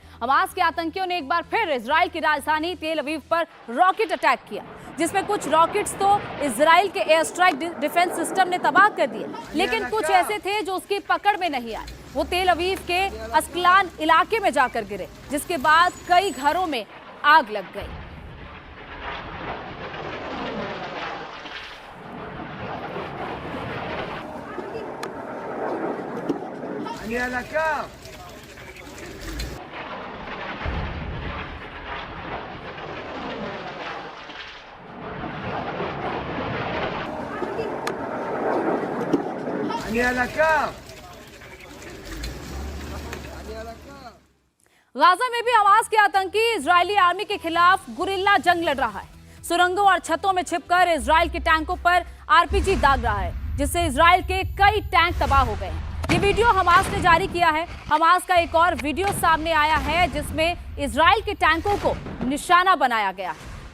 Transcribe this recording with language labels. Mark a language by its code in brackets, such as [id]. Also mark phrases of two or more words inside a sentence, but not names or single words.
[hi] हमास के आतंकियों ने एक बार फिर इजराइल की राजधानी तेल अवीव पर [en] rocket attack [hi] किया, जिसमें कुछ रॉकेट्स तो इजराइल के [en] air strike defense system [hi] ने तबाह कर दिए, लेकिन कुछ ऐसे थे जो उसकी पकड़ में नहीं आए। वो तेल अवीव के अस्कलान इलाके में जाकर गिरे, जिसके बाद कई घरों में आग लग गई। [he] אני על הקו. אני על הקו. [hi] गाजा में भी हमास के आतंकी इजरायली आर्मी के खिलाफ गुरिल्ला जंग लड़ रहा है। सुरंगों और छतों में छिपकर इजराइल के टैंकों पर आरपीजी दाग रहा है, जिससे इजराइल के कई टैंक तबाह हो गए हैं। ये वीडियो हमास ने जारी किया है। हमास का एक और वीडियो सामने आया है जिसमें इजराइल के टैंकों को निशाना बनाया गया है।